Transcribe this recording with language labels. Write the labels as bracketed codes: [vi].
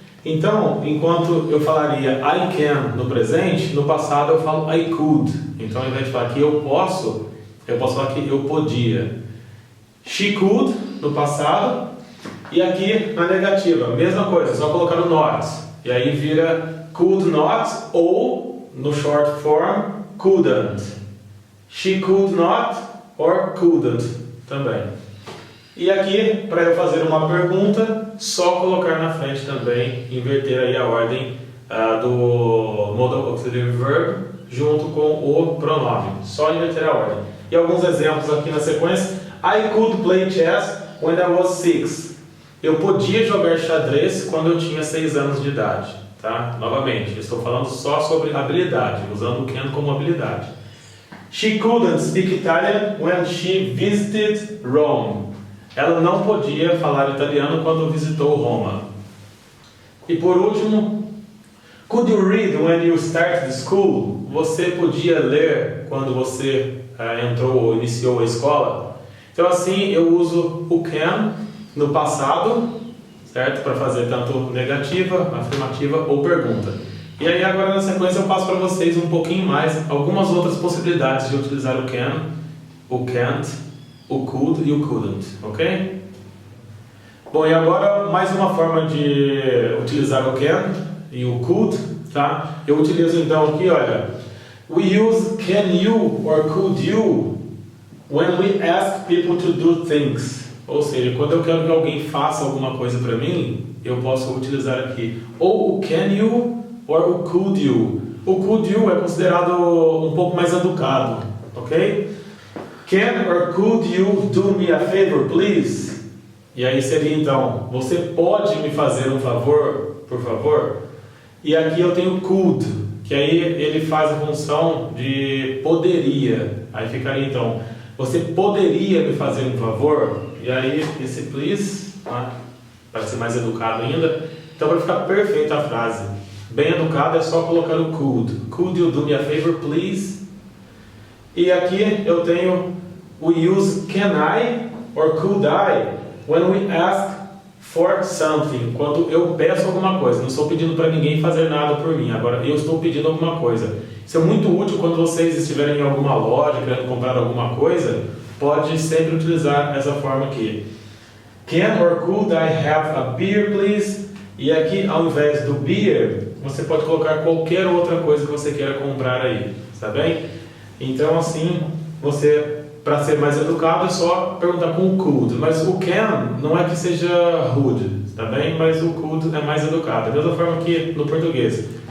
[pt] Então, enquanto eu falaria [en] I can [pt] no presente, no passado eu falo [en] I could. [pt] Então, ao invés de falar que eu posso falar que eu podia. [en] She could, [pt] no passado. E aqui, na negativa, mesma coisa, só colocar o not. E aí vira [en] could not, [pt] ou, no short form, couldn't. [en] She could not, or couldn't também. [pt] E aqui, para eu fazer uma pergunta, só colocar na frente também, inverter aí a ordem do Modal Auxiliary Verb junto com o pronome. Só inverter a ordem. E alguns exemplos aqui na sequência. [en] I could play chess when I was 6. [pt] Eu podia jogar xadrez quando eu tinha 6 anos de idade. Tá? Novamente, estou falando só sobre habilidade, usando o can como habilidade. [en] She couldn't speak Italian when she visited Rome. [pt] Ela não podia falar italiano quando visitou Roma. E por último, [en] could you read when you started school? [pt] Você podia ler quando você entrou ou iniciou a escola? Então assim eu uso o can no passado, certo? Para fazer tanto negativa, afirmativa ou pergunta. E aí agora na sequência eu passo para vocês um pouquinho mais, algumas outras possibilidades de utilizar o can, o can't, o could e o couldn't, ok? Bom, e agora mais uma forma de utilizar o can e o could, tá? Eu utilizo então aqui, olha, [en] we use can you or could you when we ask people to do things. [pt] Ou seja, quando eu quero que alguém faça alguma coisa para mim, eu posso utilizar aqui ou o [en] can you [pt] or o [en] could you. [pt] O could you é considerado um pouco mais educado, ok? [en] Can or could you do me a favor, please? [pt] E aí seria então, você pode me fazer um favor, por favor? E aqui eu tenho could, que aí ele faz a função de poderia. Aí ficaria então, você poderia me fazer um favor? E aí esse please, né, para ser mais educado ainda. Então vai ficar perfeita a frase. Bem educado é só colocar o could. [en] Could you do me a favor, please? [pt] E aqui eu tenho [en] we use can I or could I when we ask for something. [pt] Quando eu peço alguma coisa, não estou pedindo para ninguém fazer nada por mim. Agora eu estou pedindo alguma coisa. Isso é muito útil quando vocês estiverem em alguma loja querendo comprar alguma coisa. Pode sempre utilizar essa forma aqui. [en] Can or could I have a beer, please? [pt] E aqui, ao invés do beer, você pode colocar qualquer outra coisa que você queira comprar aí, tá bem? Então assim, você, para ser mais educado, é só perguntar com o could. Mas o can não é que seja rude, tá bem? Mas o could é mais educado. Da mesma forma que no português.